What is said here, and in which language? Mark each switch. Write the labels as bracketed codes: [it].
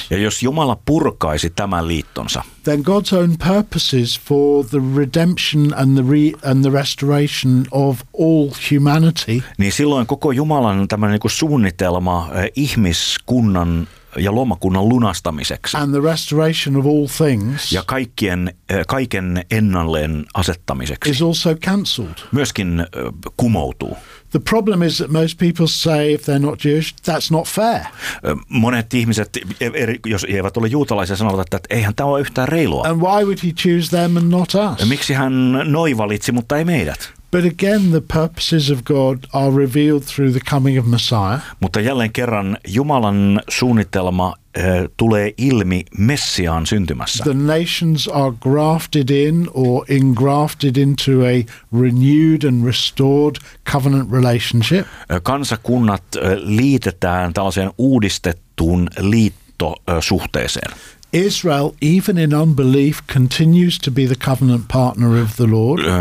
[fi] Ja jos Jumala purkaisi tämän liittonsa. [en] Then God's own purposes for the redemption and the restoration of all humanity. [fi] Niin silloin koko Jumalan tämmöinen niin kuin suunnitelma ihmiskunnan ja luomakunnan lunastamiseksi. [en] And the restoration of all things. [fi] Ja kaiken ennalleen asettamiseksi. [en] Is also cancelled. [fi] Myöskin kumoutuu. [en] The problem is that most people say if they're not Jewish, that's not fair. [fi] Monet ihmiset, jos he eivät ole juutalaisia, sanovat, että eihän tämä ole yhtään reilua. [en] And why would he choose them and not us? [fi] Miksi hän noi valitsi, mutta ei meidät? [en] But again, the purposes of God are revealed through the coming of Messiah. [fi] Mutta jälleen kerran Jumalan suunnitelma tulee ilmi Messiaan syntymässä. [en] The nations are grafted in or engrafted into a renewed and restored covenant relationship. [fi] Kansakunnat liitetään tällaiseen uudistettuun liittosuhteeseen. [en] Israel, even in unbelief, continues to be the covenant partner of the Lord.